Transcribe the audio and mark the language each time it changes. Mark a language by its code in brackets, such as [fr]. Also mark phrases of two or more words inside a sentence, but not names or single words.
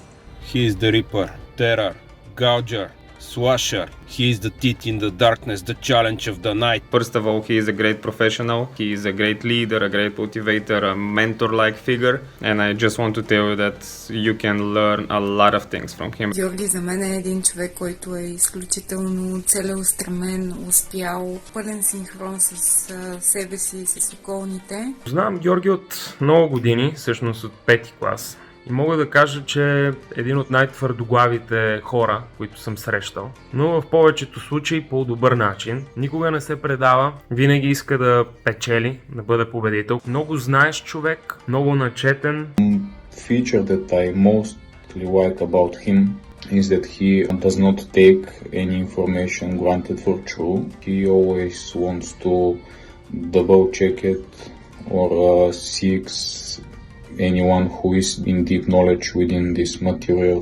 [en] He is the Reaper, Terror, Gouger, Slasher. He is the teeth in the darkness, the challenge of the night. First of all, he is a great professional. He is a great leader, a great motivator, a mentor-like figure. And I just want to tell you that you can learn a lot of things from him. [bg] Георги за мен е един човек, който е изключително целеустремен, успял, пълен синхрон с себе си и с околните. Знам Георги от много години, всъщност от 5-ти клас. И мога да кажа, че е един от най-твърдоглавите хора, които съм срещал. Но в повечето случаи по добър начин. Никога не се предава, винаги иска да печели, да бъде победител. Много знаеш човек, много начетен. [en] Feature that I mostly like about him is that he does not take any information granted for true. He always wants to double check it or seeks anyone who is in deep knowledge within these materials.